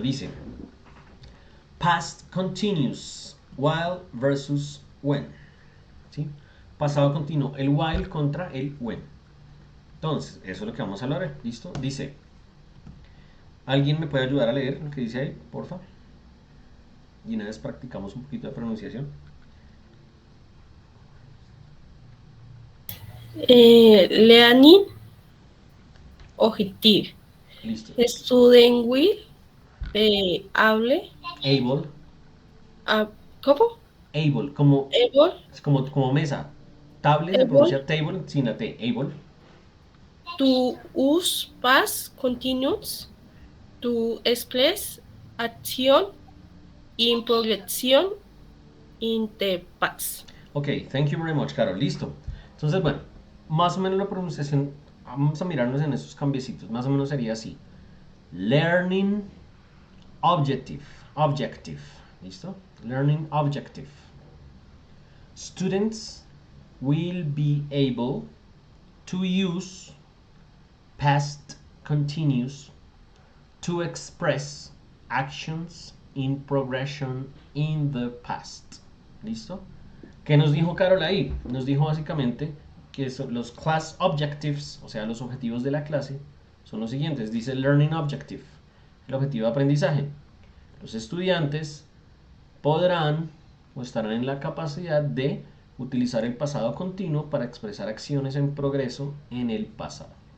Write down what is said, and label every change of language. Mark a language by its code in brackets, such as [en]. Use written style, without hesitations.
[es] Dice, [en] past continuous, while versus when. [es] ¿Sí? Pasado continuo, el while contra el when. Entonces, eso es lo que vamos a hablar. ¿Listo? Dice, ¿alguien me puede ayudar a leer lo que dice ahí, porfa? Y una vez practicamos un poquito de pronunciación. [en] Learning objective. [es] Listo. [en] Student will hable. Able, [es] ¿Cómo? [en] able, [es] como, [en] Able, [es] como mesa. Table se [en] able [es] pronuncia table sin la T. Able. [en] to use past continuous to express action in progression in the past. Ok, thank you very much, Carol. [es] Listo. Entonces, bueno, más o menos la pronunciación, vamos a mirarnos en esos cambiecitos. Más o menos sería así. [en] Learning objective. Objective. [es] ¿Listo? [en] Learning objective. Students will be able to use past continuous to express actions in progression in the past. [es] ¿Listo? ¿Qué nos dijo Carol ahí? Nos dijo básicamente que los [en] class objectives, [es] o sea, los objetivos de la clase, son los siguientes. Dice [en] learning objective, [es] el objetivo de aprendizaje. Los estudiantes podrán o estarán en la capacidad de utilizar el pasado continuo para expresar acciones en progreso en el pasado.